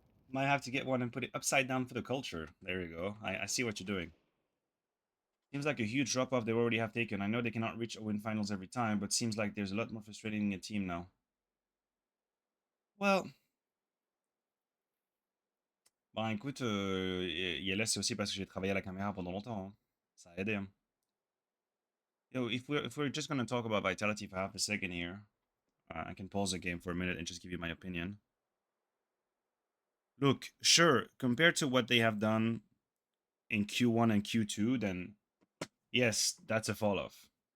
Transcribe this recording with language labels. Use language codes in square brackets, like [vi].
[en] Might have to get one and put it upside down for the culture. There you go. I see what you're doing. Seems like a huge drop off they already have taken. I know they cannot reach a win finals every time, but seems like there's a lot more frustrating in a team now. [fr] Well, ben écoute, Yella, c'est aussi parce que j'ai travaillé à la caméra pendant longtemps. Hein. Ça a aidé. Hein. [en] Yo, if we're just gonna talk about Vitality for half a second here, I can pause the game for a minute and just give you my opinion. Look, sure, compared to what they have done in Q1 and Q2, then yes, that's a fall off.